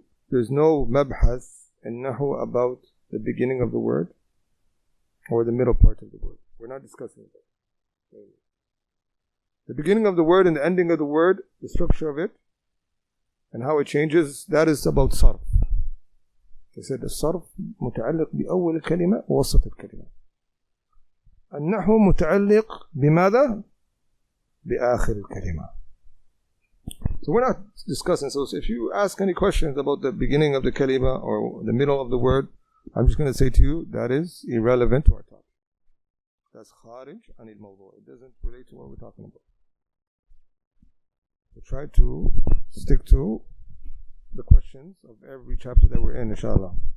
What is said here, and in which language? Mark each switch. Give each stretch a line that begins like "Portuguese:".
English: There's no mabhath in nahu about the beginning of the word or the middle part of the word. We're not discussing that. The beginning of the word and the ending of the word, the structure of it, and how it changes, that is about sarf. They said the sarf
Arabic: متعلق بأول الكلمة ووسط الكلمة. النحو متعلق بماذا؟ بآخر الكلمة.
English: So we're not discussing. So if you ask any questions about the beginning of the kalima or the middle of the word, I'm just going to say to you, that is irrelevant to our topic. That's kharij anil mawdu'. It doesn't relate to what we're talking about. So try to stick to the questions of every chapter that we're in, inshallah.